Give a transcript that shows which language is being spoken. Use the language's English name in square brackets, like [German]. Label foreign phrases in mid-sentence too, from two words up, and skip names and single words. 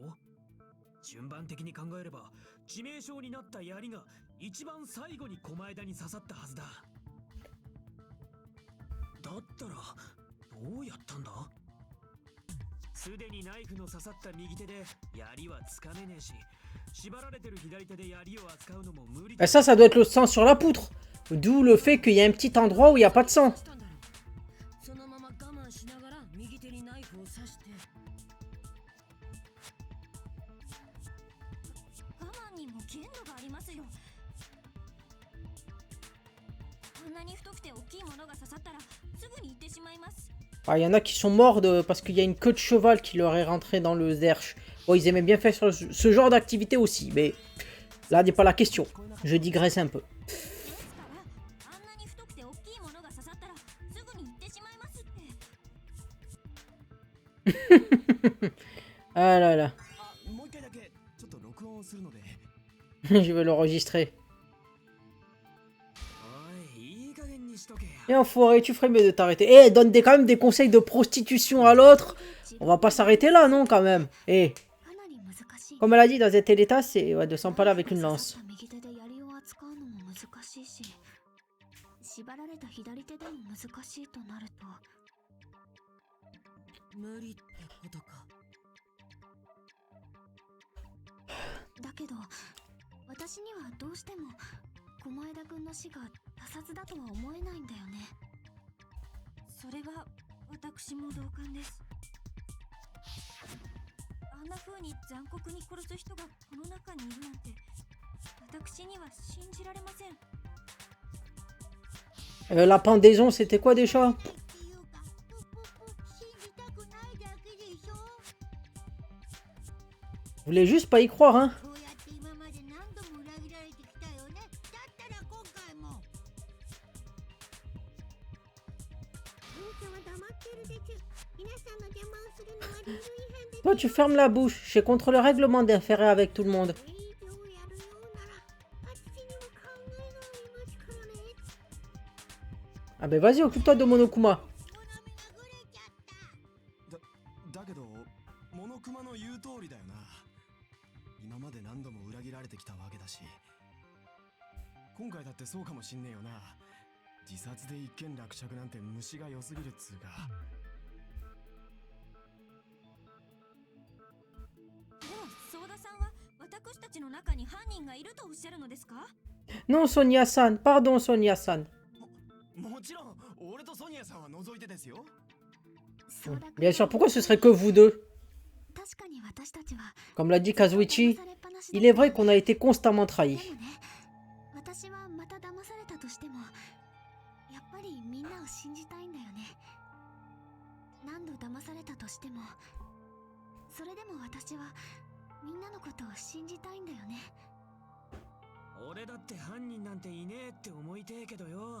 [Japanese] 順番的に考えれば致命傷になった槍が一番最後に狛枝に刺さったはずだ。だったらどうやったんだ。すでにナイフの刺さった右手で槍はつかめねえし、縛られてる左手で槍を扱うのも無理 [French] Et ça doit être le sang sur la poutre. D'où le fait qu'il y a un petit endroit où il n'y a pas de sang. [Japanese] そのまま我慢しながら右手にナイフを刺して。我慢にも限度がありますよ。こんなに太くて大きいものが刺さったらすぐに行ってしまいます。 [French] Ah, il y en a qui sont morts parce qu'il y a une queue de cheval qui leur est rentrée dans le derche. Bon, ils aimaient bien faire ce genre d'activité aussi, mais là n'est pas la question. Je digresse un peu. [Japanese] ですからあんなに太くて大きいものが刺さったらすぐに行ってしまいますって。 [French] Ah là là. [Japanese] あ、もう一回だけちょっと録音をするので。 [French] Je vais l'enregistrer. [Japanese] おい、いい加減にしとけよ。 [French] Et enfoiré, tu ferais mieux de t'arrêter. Eh, donne quand même des conseils de prostitution à l'autre. On va pas s'arrêter là, non, quand même. Eh, [Japanese] かなり難しい。 [French] comme elle a dit dans un tel état, c'est ouais, de s'empaler avec une lance. [Japanese] 右手で槍を扱うのも難しいし、縛られた左手でも難しいとなると、無理ってことか。だけど私にはどうしても駒枝君の死が他殺だとは思えないんだよね。それは私も同感です。あんな風に残酷に殺す人がこの中にいるなんて私には信じられません。 [French] La pendaison, c'était quoi déjà? [Japanese] っていうか信じたくないだけでしょ。 [French] Vous voulez juste pas y croire, hein? [Japanese] こうやって今まで何度も裏切られてきたよね。だったら今回も。兄ちゃんは黙ってるでちゅ。皆さんの邪魔をするのはルール違反で。 [French] Toi, tu fermes la bouche. Je suis contre le règlement d'inférer avec tout le monde. [Japanese] 営業をやるようなら、あっちにも考えがありますからね。 [French] Ah ben vas-y, occupe-toi de Monokuma. [Japanese] 好みがぐれちゃった。だけどモノクマの言う通りだよな。今まで何度も裏切られてきたわけだし、今回だってそうかもしんねえよな。自殺で一件落着なんて虫が良すぎるっつうか。ではソーダさんは私たちの中に犯人がいるとおっしゃるのですか？ [French] Non, Sonia-san. Pardon, Sonia-san. [Japanese] もちろん俺とソニアさんは除いてですよ。 [French] Bien sûr, pourquoi ce serait que vous deux? [Japanese] 確かに私たちは [French] Comme l'a dit Kazuichi, il est vrai qu'on a été constamment trahis. [Japanese] でもね、私はまた騙されたとしてもやっぱりみんなを信じたいんだよね。何度騙されたとしてもそれでも私はみんなのことを信じたいんだよね。俺だって犯人なんていねえって思いてえけどよ。